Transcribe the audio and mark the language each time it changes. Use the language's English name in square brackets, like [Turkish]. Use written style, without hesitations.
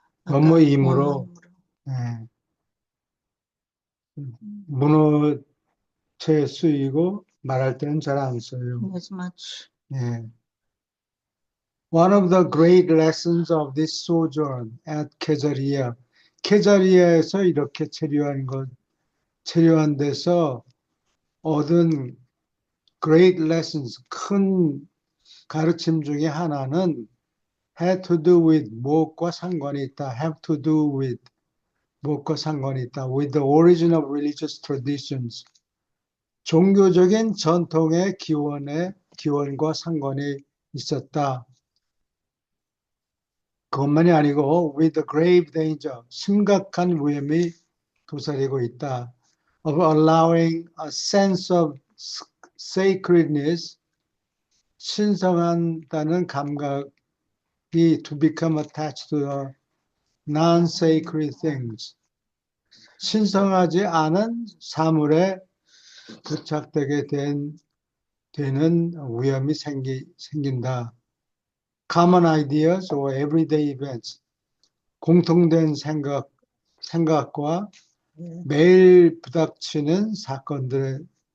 [Korean] 뭐뭐이므로 문어체에 쓰이고 말할 때는 잘 안 써요. [English] inasmuch. One of the great lessons of this sojourn at 케자리아. [Korean] 케자리아에서 이렇게 체류한 데서 얻은 [English] great lessons, [Korean] 큰 가르침 중에 하나는 [English] had to do with [Korean] 무엇과 상관이 있다. [English] have to do with [Korean] 무엇과 상관이 있다. [English] with the origin of religious traditions. [Korean] 종교적인 전통의 기원과 상관이 있었다. 그것만이 아니고 [English] with the grave danger, [Korean] 심각한 위험이 도사리고 있다. [English] Of allowing a sense of sacredness, [Korean] 신성하다는 감각이 [English] to become attached to the non-sacred things. [Korean] 신성하지 않은 사물에 부착되게 되는 위험이 생긴다. [English] Common ideas or everyday events. [Korean] 공통된 생각과 매일 부닥치는 사건들.